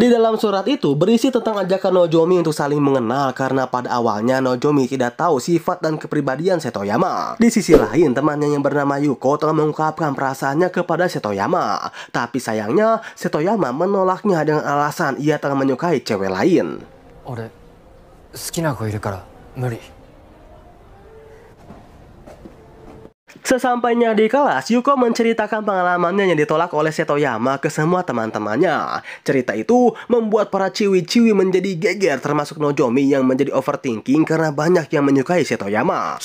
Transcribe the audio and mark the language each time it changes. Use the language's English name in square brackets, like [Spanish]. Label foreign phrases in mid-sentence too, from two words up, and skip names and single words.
[Indonesian] Di dalam surat itu berisi tentang ajakan Nozomi untuk saling mengenal karena pada awalnya Nozomi tidak tahu sifat dan kepribadian Setoyama. Di sisi lain, temannya yang bernama Yuko telah mengungkapkan perasaannya kepada Setoyama. Tapi sayangnya, Setoyama menolaknya dengan alasan ia tengah menyukai cewek lain. [Japanese] 俺、好きな子いるから, muri. [Indonesian] Sesampainya di kelas, Yuko menceritakan pengalamannya yang ditolak oleh Setoyama ke semua teman-temannya. Cerita itu membuat para ciwi-ciwi menjadi geger, termasuk Nozomi yang menjadi overthinking karena banyak yang menyukai Setoyama.